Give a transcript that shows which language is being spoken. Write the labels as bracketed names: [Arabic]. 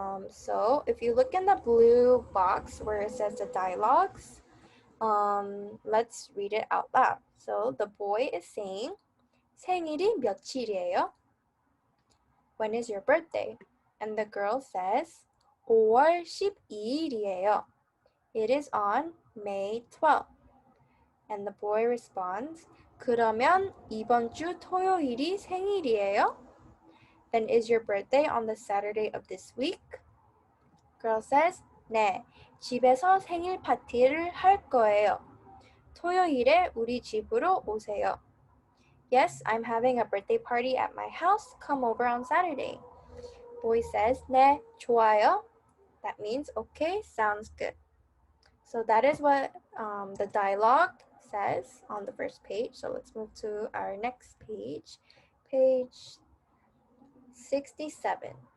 [English] So if you look in the blue box where it says the dialogues, let's read it out loud. So the boy is saying, [Korean] 생일이 며칠이에요? [English] When is your birthday? And the girl says, [Korean] 5월 12일이에요. [English] It is on May 12th. And the boy responds, [Korean] 그러면 이번 주 토요일이 생일이에요? [English] Then is your birthday on the Saturday of this week? Girl says, [Korean] 네, 집에서 생일 파티를 할 거예요. 토요일에 우리 집으로 오세요. [English] Yes, I'm having a birthday party at my house. Come over on Saturday. Boy says, [Korean] 네, 좋아요. [English] That means, okay, sounds good. So that is what the dialogue says on the first page. So let's move to our next page, page 67.